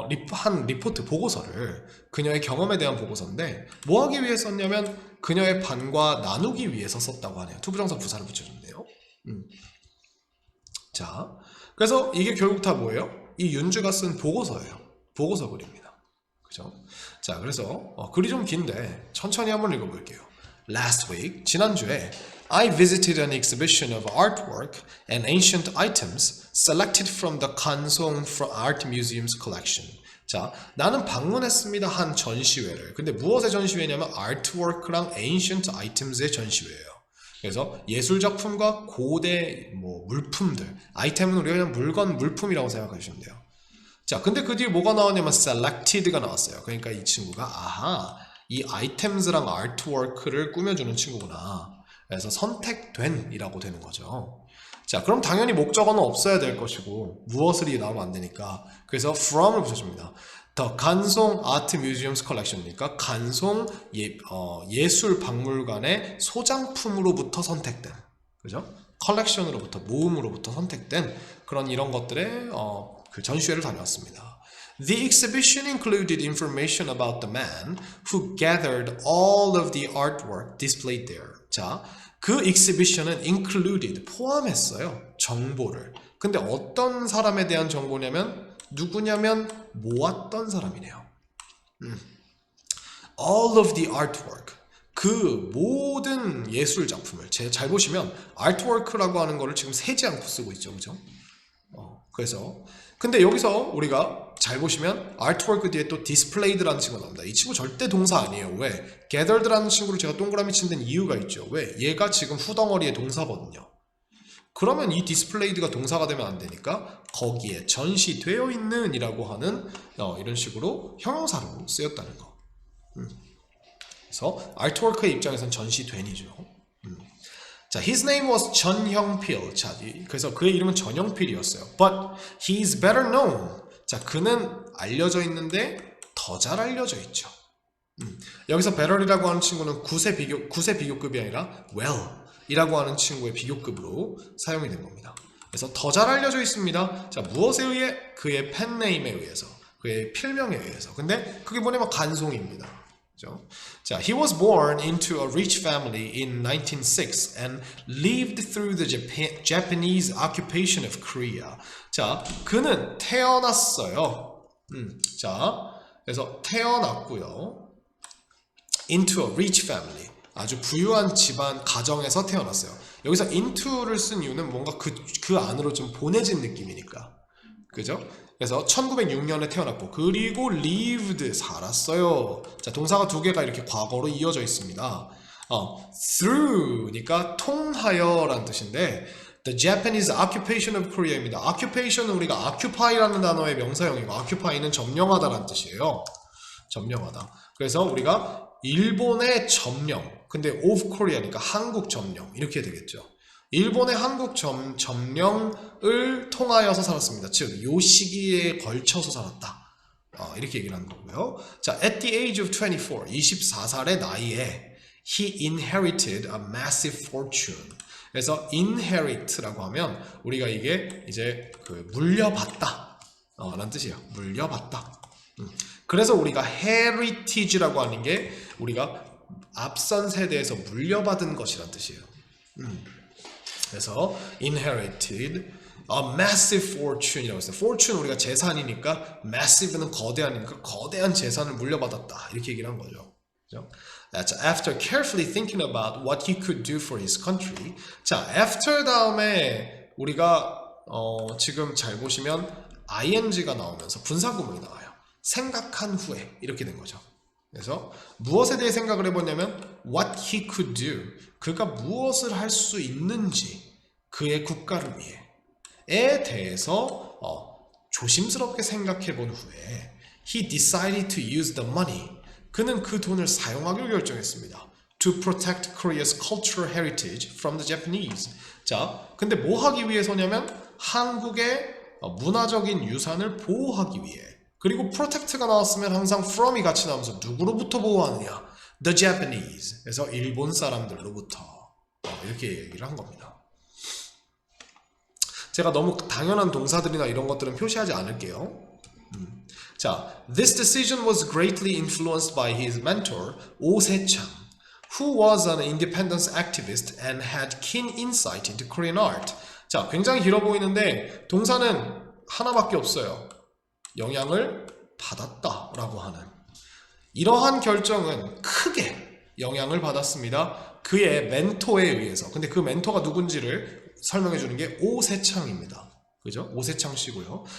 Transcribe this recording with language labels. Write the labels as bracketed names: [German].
[Korean] 한 리포트 보고서를 그녀의 경험에 대한 보고서인데 뭐 하기 위해 썼냐면 그녀의 반과 나누기 위해서 썼다고 하네요. 투부정사 부사를 붙여줬네요. 자, 그래서 이게 결국 다 뭐예요? 이 윤주가 쓴 보고서예요. 보고서 글입니다. 그죠? 자, 그래서 글이 좀 긴데 천천히 한번 읽어볼게요. [English] Last week, [Korean] 지난주에 [English] I visited an exhibition of artwork and ancient items selected from the Kansong Art Museum's collection. [Korean] 자, 나는 방문했습니다. 한 전시회를. 근데 무엇의 전시회냐면 artwork랑 ancient items의 전시회예요. 그래서 예술작품과 고대 물품들, 아이템은 우리가 그냥 물건, 물품이라고 생각하시면 돼요. 자, 근데 그 뒤에 뭐가 나왔냐면 selected가 나왔어요. 그러니까 이 친구가 아하, 이 items랑 artwork를 꾸며주는 친구구나. 그래서 선택된 이라고 되는 거죠. 자, 그럼 당연히 목적어는 없어야 될 것이고 무엇을이 나오면 안 되니까 그래서 from을 붙여줍니다. The 간송 아트 뮤지엄스 컬렉션이니까 간송 예술 박물관의 소장품으로부터 선택된, 그죠? 컬렉션으로부터, 모음으로부터 선택된 그런 이런 것들의 그 전시회를 다녀왔습니다. [English] The exhibition included information about the man who gathered all of the artwork displayed there. [Korean] 자, 그 exhibition은 included, 포함했어요. 정보를. 근데 어떤 사람에 대한 정보냐면 누구냐면 모았던 사람이네요. [English] All of the artwork. [Korean] 그 모든 예술 작품을 잘 보시면 artwork라고 하는 거를 지금 세지 않고 쓰고 있죠. 그죠? 그래서 근데 여기서 우리가 잘 보시면 artwork 뒤에 또 displayed라는 친구가 나옵니다. 이 친구 절대 동사 아니에요. 왜? gathered라는 친구를 제가 동그라미 친 데는 이유가 있죠. 왜? 얘가 지금 후덩어리의 동사거든요. 그러면 이 displayed가 동사가 되면 안 되니까 거기에 전시되어 있는 이라고 하는 이런 식으로 형용사로 쓰였다는 거. 그래서 artwork의 입장에서는 전시된이죠. [English] 자, his name was 전형필. [Korean] 자, 그래서 그의 이름은 전형필이었어요. [English] But he's better known. [Korean] 자, 그는 알려져 있는데 더 잘 알려져 있죠. 여기서 better이라고 하는 친구는 구세 비교급이 아니라 well이라고 하는 친구의 비교급으로 사용이 된 겁니다. 그래서 더 잘 알려져 있습니다. 자, 무엇에 의해? 그의 펜네임에 의해서, 그의 필명에 의해서. 근데 그게 뭐냐면 간송입니다. 그죠? [English] 자, he was born into a rich family in 1906 and lived through the Japanese occupation of Korea. [Korean] 자, 그는 태어났어요. 자, 그래서 태어났고요. [English] into a rich family. [Korean] 아주 부유한 집안 가정에서 태어났어요. 여기서 into를 쓴 이유는 뭔가 그 안으로 좀 보내진 느낌이니까. 그죠? 그래서 1906년에 태어났고 그리고 lived 살았어요. 자, 동사가 두 개가 이렇게 과거로 이어져 있습니다. through니까 통하여라는 뜻인데 [English] the Japanese occupation of Korea [Korean] 입니다. occupation은 우리가 occupy라는 단어의 명사형이고 occupy는 점령하다라는 뜻이에요. 점령하다. 그래서 우리가 일본의 점령, 근데 [English] of Korea [Korean] 니까 한국 점령 이렇게 되겠죠. 일본의 한국 점령을 통하여서 살았습니다. 즉, 요 시기에 걸쳐서 살았다. 이렇게 얘기를 하는 거고요. [English] 자, at the age of 24, [Korean] 24살의 나이에 [English] he inherited a massive fortune. [Korean] 그래서 inherit라고 하면 우리가 이게 이제 물려받다 라는 뜻이에요. 물려받다. 그래서 우리가 heritage라고 하는 게 우리가 앞선 세대에서 물려받은 것이란 뜻이에요. 그래서 [English] inherited a massive fortune [Korean] 이라고 했어요. fortune 우리가 재산이니까 massive는 거대한이니까 거대한 재산을 물려받았다 이렇게 얘기를 한 거죠. 그죠? [English] After carefully thinking about what he could do for his country. [Korean] 자, after 다음에 우리가 지금 잘 보시면 ing가 나오면서 분사구문이 나와요. 생각한 후에 이렇게 된 거죠. 그래서 무엇에 대해 생각을 해보냐면 [English] what he could do, [Korean] 그가 무엇을 할 수 있는지 그의 국가를 위해에 대해서 조심스럽게 생각해 본 후에 [English] he decided to use the money, [Korean] 그는 그 돈을 사용하기로 결정했습니다. [English] to protect Korea's cultural heritage from the Japanese. [Korean] 자, 근데 뭐 하기 위해서냐면 한국의 문화적인 유산을 보호하기 위해. 그리고 protect가 나왔으면 항상 from이 같이 나오면서 누구로부터 보호하느냐? [English] The Japanese. [Korean] 그래서 일본 사람들로부터. 이렇게 얘기를 한 겁니다. 제가 너무 당연한 동사들이나 이런 것들은 표시하지 않을게요. [English] 자, this decision was greatly influenced by his mentor, Oh Se-chang, who was an independence activist and had keen insight into Korean art. [Korean] 자, 굉장히 길어 보이는데 동사는 하나밖에 없어요. 영향을 받았다라고 하는. 이러한 결정은 크게 영향을 받았습니다. 그의 멘토에 의해서. 근데 그 멘토가 누군지를 설명해 주는 게 오세창입니다. 그죠? 오세창 씨고요.